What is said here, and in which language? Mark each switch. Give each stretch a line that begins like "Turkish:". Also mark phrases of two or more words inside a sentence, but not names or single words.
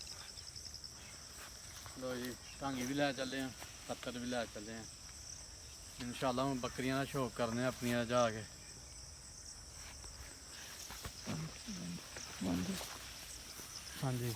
Punjabi: ਲੋ ਜੀ, ਟਾਂਗੀ ਭੀ ਲੈ ਚਲੇ ਹੈਂ, ਪੱਤਰ ਭੀ ਲੈ ਚਲੇ ਹੈਂ। ਇਨਸ਼ਾਅੱਲਾ ਹੁਣ ਬੱਕਰੀਆਂ ਦਾ ਸ਼ੌਕ ਕਰਨੇ ਆ ਆਪਣੀਆਂ ਜਾ ਕੇ। ਹਾਂਜੀ